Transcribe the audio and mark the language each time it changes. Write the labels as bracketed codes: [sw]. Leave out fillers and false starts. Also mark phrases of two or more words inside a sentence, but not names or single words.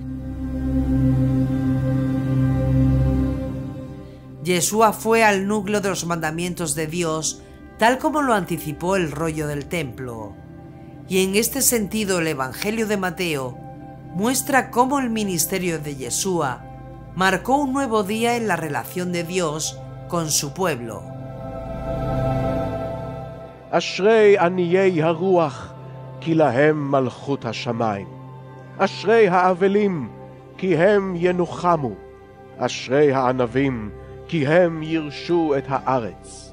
[es] Yeshua fue al núcleo de los mandamientos de Dios, tal como lo anticipó el rollo del templo. Y en este sentido el Evangelio de Mateo muestra cómo el ministerio de Yeshua marcó un nuevo día en la relación de Dios con su pueblo. [he] אשרי עניי הרוח, כי להם מלכות השמיים. אשרי האבלים, כי הם ינוחמו. אשרי הענבים, כי הם ירשו את הארץ.